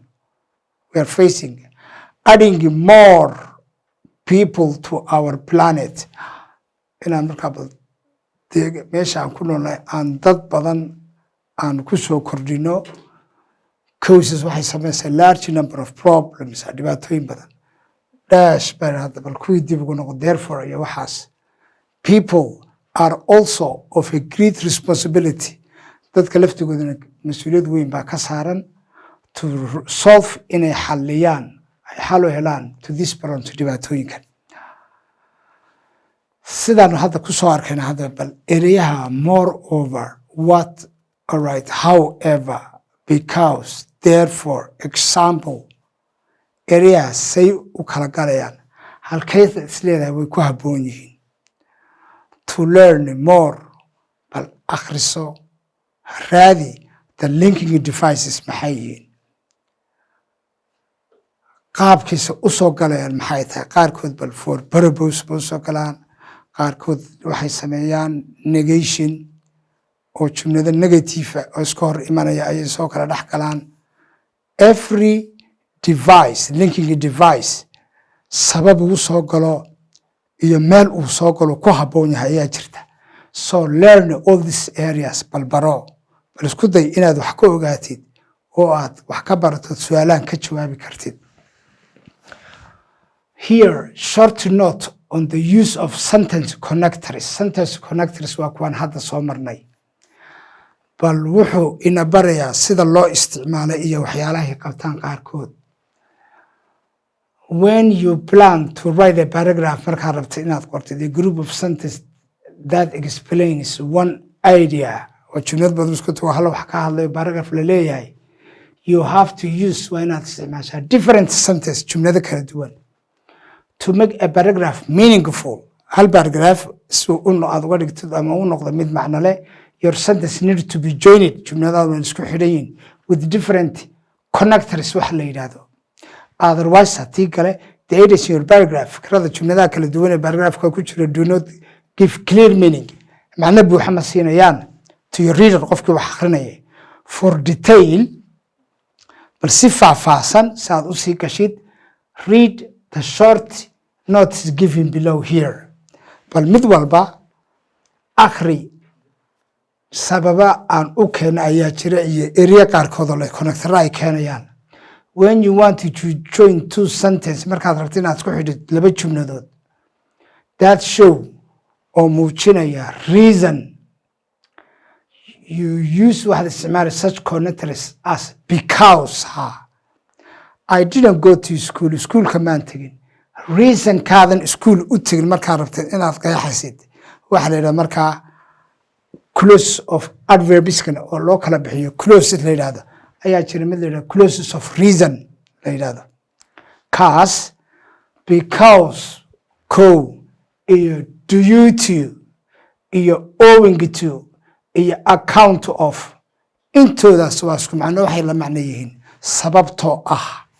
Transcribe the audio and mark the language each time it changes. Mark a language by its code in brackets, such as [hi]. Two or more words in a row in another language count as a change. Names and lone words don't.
[en] We are facing adding more people to our planet. [so] inaan markaa meesha aan ku noolnahay aan dad badan aan ku soo kordhino causes waxay samaysaa [en] large number of problems [so] dhibaatooyin badan. dash baan hadda bal kuwii dib ugu noqo therefore iyo waxaas. [en] People are also of a great responsibility. [so] dadka laftigoodana mas-uuliyad weyn baa ka saaran [en] to solve [so] inay xaliyaan ay xal u helaan [en] to this problem [so] to dhibaatooyinkan. sidaan hadda ku soo arkayna hadda bal ereyaha [en] moreover what alright however because therefore example [so] ereyaha say u kala galayaan halkayda isleedahay way ku habboon yihiin [en] to learn more [so] bal akhriso raadi [en] the linking devices [so] maxay yihiin qaabkiisa u soo galayaan maxay tahay qaarkood bal [en] for purpose [so] buu soo galaan qaarkood waxay sameeyaan negation oo jumlada negative oo iska hor imanaya ay soo kala dhex galaan [en] every device linking device [so] sabab uu soo galo iyo meel uu soo galo ku habboon yahay ayaa jirta [en] so learn all these areas [so] bal baro bal isku day inaad wax ka ogaatid oo aad wax ka barato su'aalahan ka jawaabi kartid [en] here short note on the use of sentence connectors [so] waa kuwan hadda soo marnay bal wuxuu ina barayaa sida loo isticmaalay iyo waxyaalaha qabtaan qaarkood [en] when you plan to write a paragraph [so] markaa rabta inaad qortid [en] a group of sentences that explains one idea [so] oo jumlad badan isku tago hal wax ka hadlayo paragraph la leeyahay [en] you have to use [so] waa inaad isticmaashaa [en] different sentences [so] jumlada kala duwan [en] to make a paragraph meaningful [so] hal paragraph si aad uga dhigtid ama u noqdo mid macno leh [en] your sentence need to be joined [so] jumladaadu way isku xidhan yihiin [en] with different connectors [so] wax la yidhaahdo otherwise haddii kale [en] the ideas in your paragraph [so] fikrada jumladaha kala duwan ee paragraphka ku jira [en] do not give clear meaning [so] macno buuxa ma siinayaan [en] to your reader [so] qofkii wax akhrinaya [en] for detail [so] bal si faahfaahsan si aad u sii gashid [en] read the short notes given below here [so] bal mid walba akhri sababa aan u keena ayaa jira iyo area qaarkood oo connector ay keenayaan [en] when you want to join two sentences [so] markaad rabto inaad isku xidhid laba jumladood [en] that show [so] oo muujinaya reason [en] you use [so] waxaad isticmaali [en] such connectors as because I didn't go to school [so] kamaan tegin reason kaadan school u tegin markaad rabtid inaad qeexaysid waxa la yidhahda markaa close of adverbskan oo loo kala bixiyo close la yidhahdo ayaa jira mid la yidhahdo [en] closes of reason [so] la yidhahdo kaas because co iyo [en] due to [so] iyo [en] owing to [so] iyo [en] account of [so] intoodaas waa isku macno waxay la macno yihiin sababtoo ah